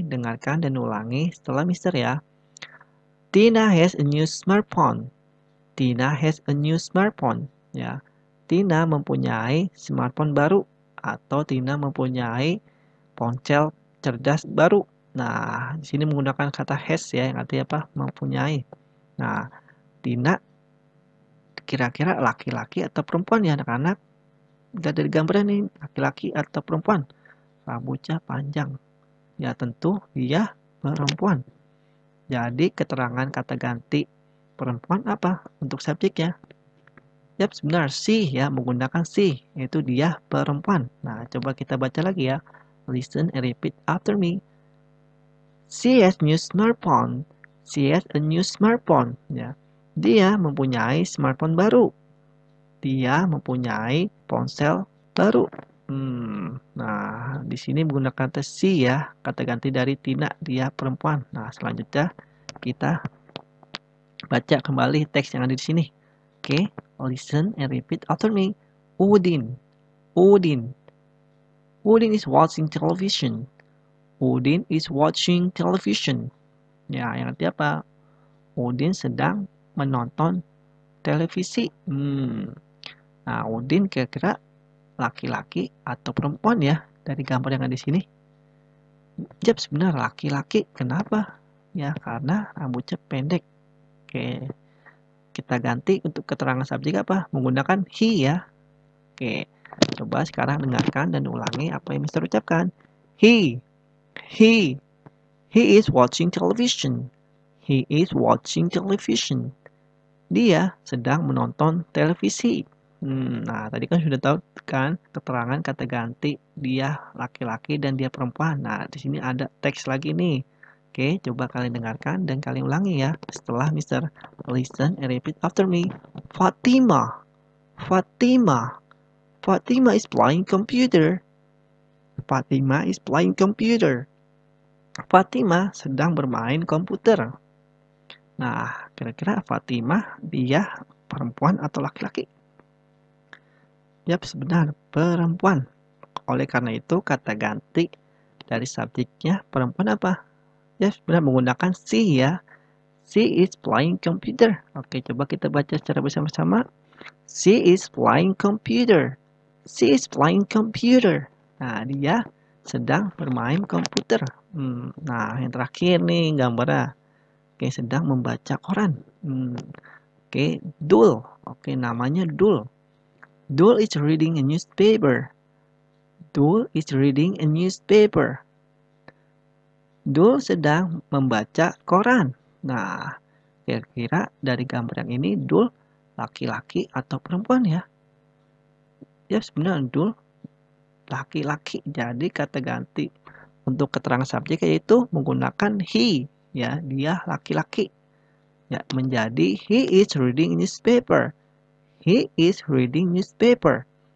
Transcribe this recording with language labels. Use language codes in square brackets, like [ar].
[id] Dengarkan dan ulangi setelah Mister ya. [en] Tina has a new smartphone. Tina has a new smartphone. [id] Ya, Tina mempunyai smartphone baru. Atau Tina mempunyai ponsel cerdas baru. Nah, di sini menggunakan kata has ya, yang artinya apa? Mempunyai. Nah, Tina kira-kira laki-laki atau perempuan ya anak-anak? Lihat dari gambarnya nih, laki-laki atau perempuan? Rambutnya panjang. Ya tentu dia perempuan. Jadi keterangan kata ganti perempuan apa untuk subjeknya? Yap, benar, she ya, menggunakan she, yaitu dia perempuan. Nah, coba kita baca lagi ya. [en] Listen and repeat after me. She has new smartphone. She has a new smartphone. [id] Ya, dia mempunyai smartphone baru. Dia mempunyai ponsel baru. Nah, di sini menggunakan kata she ya, kata ganti dari Tina, dia perempuan. Nah, selanjutnya kita baca kembali teks yang ada di sini. [en] Oke, listen and repeat after me. Udin. Udin. Udin is watching television. Udin is watching television. [id] Ya, yang artinya apa? Udin sedang menonton televisi. Nah, Udin kira-kira laki-laki atau perempuan ya dari gambar yang ada di sini? Jap, benar laki-laki. Kenapa? Ya, karena rambutnya pendek. Oke. Kita ganti untuk keterangan subjek apa? Menggunakan he ya. Oke, coba sekarang dengarkan dan ulangi apa yang Mister ucapkan. [en] He is watching television. He is watching television. [id] Dia sedang menonton televisi. Nah, tadi kan sudah tahu kan keterangan kata ganti dia laki-laki dan dia perempuan. Nah, di sini ada teks lagi nih. Oke, coba kalian dengarkan dan kalian ulangi ya. Setelah Mister [en] listen and repeat after me. Fatima. Fatima. Fatima is playing computer. Fatima is playing computer. [id] Fatima sedang bermain komputer. Nah, kira-kira Fatima dia perempuan atau laki-laki? Yap, benar, perempuan. Oleh karena itu, kata ganti dari subjeknya perempuan apa? Ya, benar menggunakan she ya. [en] She is playing computer. [id] Oke, coba kita baca secara bersama-sama. [en] She is playing computer. She is playing computer. [id] Nah, dia sedang bermain komputer. Nah, yang terakhir nih gambarnya. Oke, sedang membaca koran. Oke, Dul. Oke, namanya Dul. [en] Dul is reading a newspaper. Dul is reading a newspaper. [id] Dul sedang membaca koran. Nah, kira-kira dari gambar yang ini Dul laki-laki atau perempuan ya? Ya, sebenarnya Dul laki-laki. Jadi kata ganti untuk keterangan subjek yaitu menggunakan he, ya, dia laki-laki. Ya, menjadi [en] he is reading newspaper. He is reading newspaper.